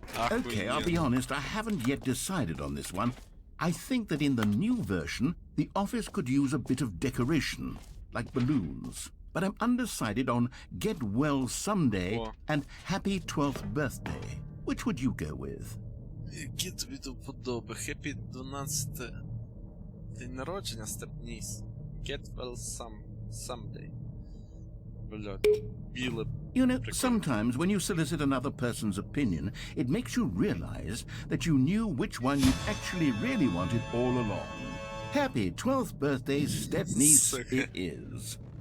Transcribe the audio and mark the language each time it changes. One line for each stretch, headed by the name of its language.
English: Okay, I'll be honest, I haven't yet decided on this one. I think that in the new version, the office could use a bit of decoration, like balloons. But I'm undecided on Get Well Someday and Happy 12th Birthday. Which would you go with?
Ukrainian: Які тобі до вподоби? Happy 12 день народження, Степніс.
English: Get Well Someday.
Ukrainian: Блядь, біле.
English: You know, sometimes when you solicit another person's opinion, it makes you realize that you knew which one you actually really wanted all along. Happy 12th birthday, Stepniece, it is.